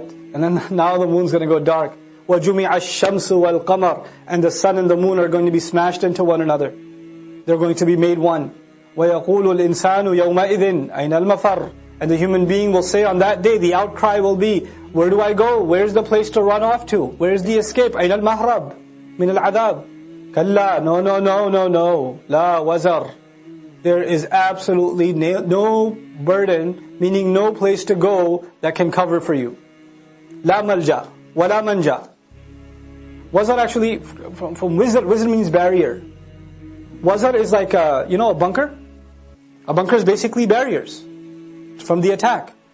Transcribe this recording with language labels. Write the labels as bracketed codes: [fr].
[en] And then now the moon's going to go dark. [ar] وَجُمِعَ الشَّمْسُ وَالْقَمَرُ [en] And the sun and the moon are going to be smashed into one another. They're going to be made one. [ar] وَيَقُولُ الْإِنسَانُ يَوْمَئِذٍ أَيْنَ الْمَفَرُ [en] And the human being will say on that day, the outcry will be, where do I go? Where's the place to run off to? Where's the escape? [ar] أين المهرب من العذاب كلا [en] No. [ar] لا وزر [en] There is absolutely no burden, meaning no place to go that can cover for you. [ar] لا ملجأ ولا منجأ [en] Wazar actually, from wizard means barrier. Wazar is like a bunker. A bunker is basically barriers from the attack.